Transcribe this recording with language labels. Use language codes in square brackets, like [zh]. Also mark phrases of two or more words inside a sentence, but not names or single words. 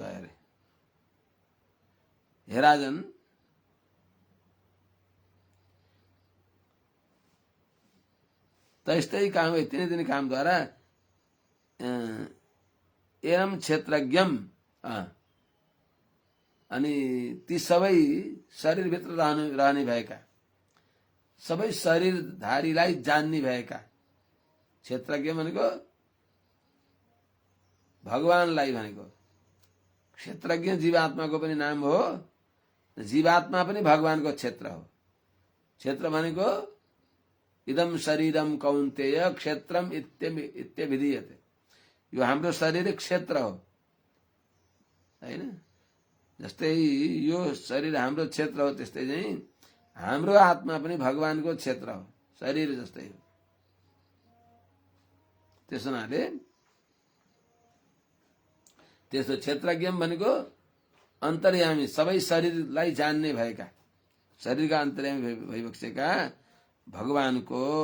[ne] अरे हे राजन, तस्तै काम तिनी तिनी कामद्वारा [sa] एनम क्षेत्रज्ञम, [ne] अनि ती सबै शरीरभित्र रहने भएका, सबै शरीरधारीलाई जान्ने भएका। क्षेत्रज्ञ भनेको भगवानलाई भनेको। क्षेत्रज्ञ जीवात्माको पनि नाम हो, जीवात्मा पनि भगवानको क्षेत्र हो। क्षेत्र भनेको [sa] इदम शरीरम कौन्तेय क्षेत्रम इत्यभिधीयते। [ne] यो हाम्रो शरीर क्षेत्र हो, हैन? जस्तै यो शरीर हाम्रो क्षेत्र हो, त्यस्तै चाहिँ हाम्रो आत्मा पनि भगवानको क्षेत्र हो, शरीर जस्तै हो। त्यसो हुनाले त्यस्तो क्षेत्रज्ञ भनेको अन्तर्यामी, सबै शरीरलाई जान्ने भएका, शरीरका अन्तर्यामी भइबसेका भगवानको